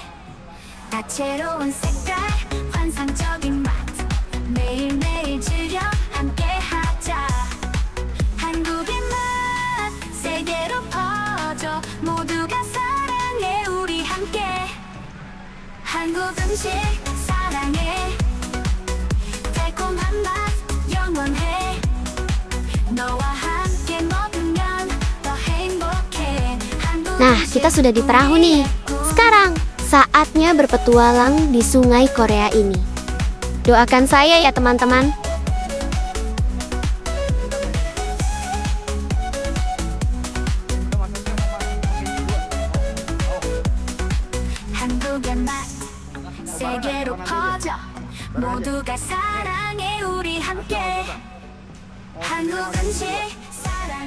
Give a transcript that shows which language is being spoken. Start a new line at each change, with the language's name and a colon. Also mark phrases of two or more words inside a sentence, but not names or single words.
Korean: 다채로운 색깔 환상적인 맛 매일매일 즐겨 함께하자 한국의 맛 세계로 퍼져 모두가 사랑해 우리 함께 한국 음식 사랑해 달콤한 맛 영원해 너와 함께 먹으면 더 행복해
Indonesian: Nah, kita sudah di perahu nih. Sekarang, saatnya berpetualang di sungai Korea ini. Doakan saya ya teman-teman.
Korean: 한국의 맛 세계로 퍼져 모두가 사랑해 우리 함께 한국 음식 사랑해